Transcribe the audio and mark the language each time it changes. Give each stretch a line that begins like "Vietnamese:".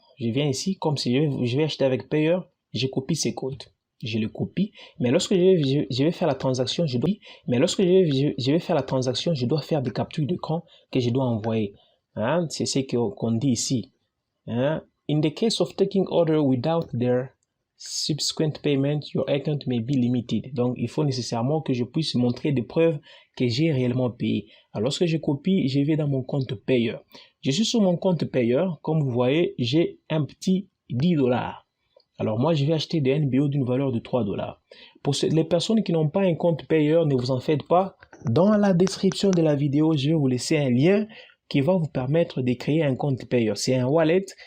French: je viens ici, comme si je vais acheter avec payeur, je copie ces codes. Je le copie, mais lorsque je vais faire la transaction, je vais faire la transaction, je dois faire des captures d'écran que je dois envoyer. Hein? C'est ce qu'on dit ici. Hein?
English: In the case of taking order without their subsequent payment, your account may be limited.
French: Donc, il faut nécessairement que je puisse montrer des preuves que j'ai réellement payé. Alors, lorsque je copie, je vais dans mon compte payeur. Je suis sur mon compte payeur. Comme vous voyez, j'ai un petit 10 $. Alors, moi, je vais acheter des NBO d'une valeur de 3 $. Pour les personnes qui n'ont pas un compte payeur, ne vous en faites pas. Dans la description de la vidéo, je vais vous laisser un lien qui va vous permettre de créer un compte payeur. C'est un wallet.